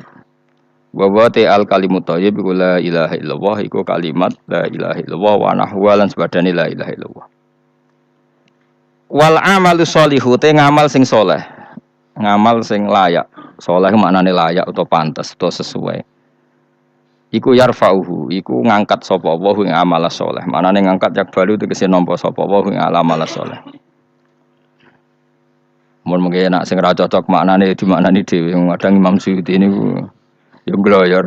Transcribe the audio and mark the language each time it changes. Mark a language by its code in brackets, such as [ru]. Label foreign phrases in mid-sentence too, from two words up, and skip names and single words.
[ar] و و تعال الكلم الطيب iku لا إله إلا الله iku كلمة لا إله إلا الله و نحو [jv] lan sebadane [ar] لا إله إلا الله. والعمل الصالح [jv] te ngamal sing saleh. Ngamal sing layak. Saleh maknane layak utawa pantes utawa sesuai. Iku yarfa'uhu iku ngangkat sapa Allah ing amal saleh. Maknane ngangkat yak balu tegese nampa sapa Allah ing amal saleh. Mungkin nak sing ra cocok maknane dimaknani dhewe kadang Imam Suyuti niku ya gloyor.